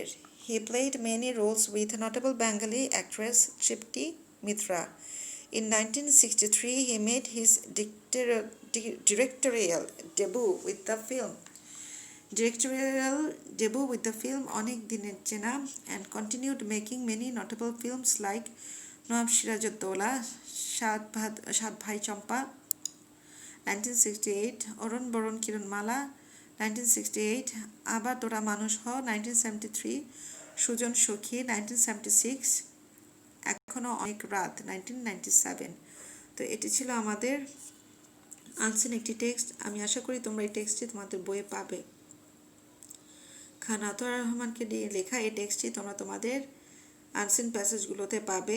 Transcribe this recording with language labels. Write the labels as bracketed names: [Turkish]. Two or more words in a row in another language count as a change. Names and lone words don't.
[English] He played many roles with notable Bengali actress Tripti Mitra. In 1963, he made his directorial debut with the film Onek Diner Chena and continued making many notable films like Nawab Sirajuddola, Shad Bhai Champa, 1968, Oron Boron Kiran Mala, 1968, Aba Tora Manush Ho, 1973, Sujon Shokhi, 1976, [Bangla] এখনো অনেক রাত 1997। তো এটি ছিল আমাদের আনসিন একটি টেক্সট। আমি আশা করি তোমরা এই টেক্সটটি তোমাদের বইয়ে পাবে। খান আতর রহমানকে দিয়ে লেখা এই টেক্সটটি তোমরা তোমাদের [English] unseen passages [Bangla] পাবে।